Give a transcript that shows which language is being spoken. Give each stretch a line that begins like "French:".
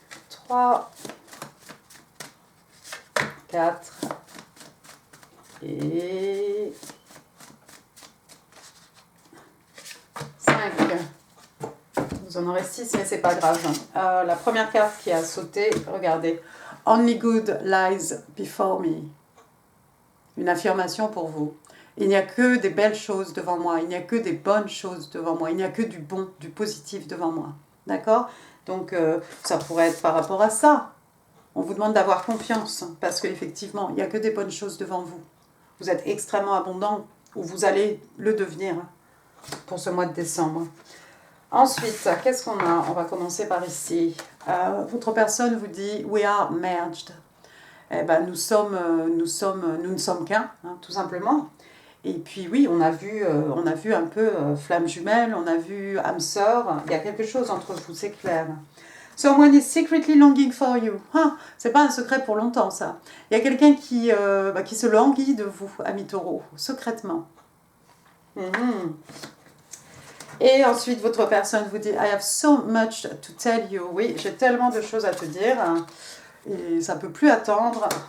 French: 3, 4 et 5. Vous en aurez 6, mais c'est pas grave. La première carte qui a sauté, regardez.
English: Only good lies before me.
French: Une affirmation pour vous. Il n'y a que des belles choses devant moi. Il n'y a que des bonnes choses devant moi. Il n'y a que du bon, du positif devant moi. D'accord? Donc, ça pourrait être par rapport à ça. On vous demande d'avoir confiance, parce qu'effectivement, il n'y a que des bonnes choses devant vous. Vous êtes extrêmement abondant, ou vous allez le devenir pour ce mois de décembre. Ensuite, qu'est-ce qu'on a? On va commencer par ici. Votre personne vous dit «
English: We are merged ».
French: Nous ne sommes qu'un, hein, tout simplement. Et puis oui, on a vu un peu flamme jumelle, on a vu âme sœur, il y a quelque chose entre vous, c'est clair.
English: Someone is secretly longing for you.
French: C'est pas un secret pour longtemps, ça. Il y a quelqu'un qui se languit de vous, ami taureau, secrètement. Et ensuite, votre personne vous dit «
English: I have so much to tell you
French: ». Oui, j'ai tellement de choses à te dire. Et ça ne peut plus attendre.